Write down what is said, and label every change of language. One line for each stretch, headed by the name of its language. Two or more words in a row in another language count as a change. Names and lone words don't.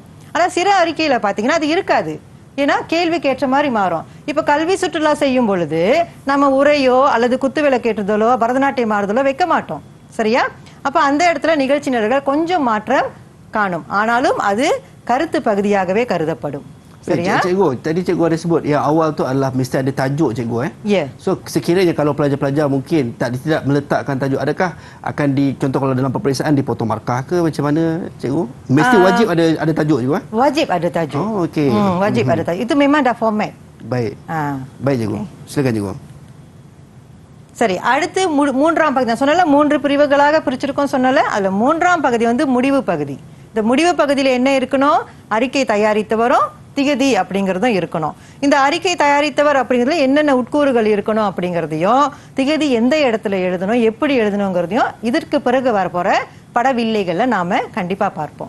Tamil: ஆனா சில அறிக்கையில பாத்தீங்கன்னா அது இருக்காது. ஏன்னா கேள்விக்கு ஏற்ற மாதிரி மாறும். இப்ப கல்வி சுற்றுலா செய்யும் பொழுது நம்ம உரையோ அல்லது குத்துவிளக்கேற்றுதலோ பரதநாட்டியம் ஆடுதலோ வைக்க மாட்டோம். சரியா? அப்ப அந்த இடத்துல நிகழ்ச்சி நிரல்கள் கொஞ்சம் மாற்றம் காணும். ஆனாலும் அது கருத்து பகுதியாகவே கருதப்படும். Seriya?
Malay: Cikgu, tadi cikgu ada sebut yang awal tu adalah mesti ada tajuk cikgu Ya. So sekiranya kalau pelajar-pelajar mungkin tidak meletakkan tajuk, adakah akan contoh kalau dalam peperiksaan dipotong markah ke macam mana cikgu? Mesti wajib ada tajuk cikgu Wajib ada tajuk. Oh okey. Wajib ada tajuk. Itu memang dah format. Baik. Baik cikgu. Silakan cikgu.
Tamil: சரி, அடுத்து மூன்றாம் பகுதி நான் சொன்னல 3 பிரிவுகளாக பிரிச்சிருக்கோம் சொன்னல. அதுல மூன்றாம் பகுதி வந்து முடிவு பகுதி. இந்த முடிவு பகுதியில் என்ன இருக்கணும்? அறிக்கை தயாரித்தவரும் திகதி அப்படிங்கிறதும் இருக்கணும். இந்த அறிக்கை தயாரித்தவர் அப்படிங்கிறதுல என்னென்ன உட்கூறுகள் இருக்கணும் அப்படிங்கிறதையும், திகதி எந்த இடத்துல எழுதணும், எப்படி எழுதணுங்கிறதையும் இதற்கு பிறகு வரப்போற படவில்லைகள்ல நாம கண்டிப்பா பார்ப்போம்.